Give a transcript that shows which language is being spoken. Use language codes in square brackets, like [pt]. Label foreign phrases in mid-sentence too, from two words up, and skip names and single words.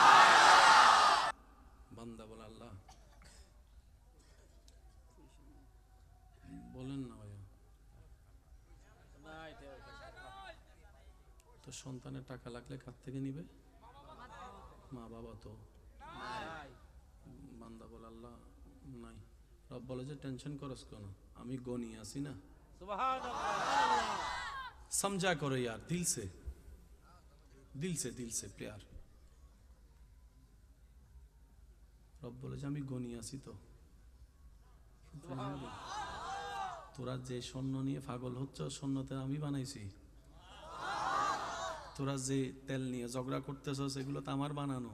[bn] বান্দা বলে আল্লাহ বলেন না ভাইয়া, তো সন্তানের টাকা লাগলে কার থেকে নিবে? মা বাবা তো। বান্দা বলে আল্লাহ নাই। রব বলে যে টেনশন করস কেন, আমি গনি আছি না। [hi] समझा करो यार, दिल से, दिल से, दिल से प्यार। [bn] রব বলে যে আমি গনি আছি তো। তোরা যে স্বর্ণ নিয়ে পাগল হচ্ছ, স্বর্ণতে আমি বানাইছি। তোরা যে তেল নিয়ে ঝগড়া করতেছ সেগুলো তো আমার বানানো।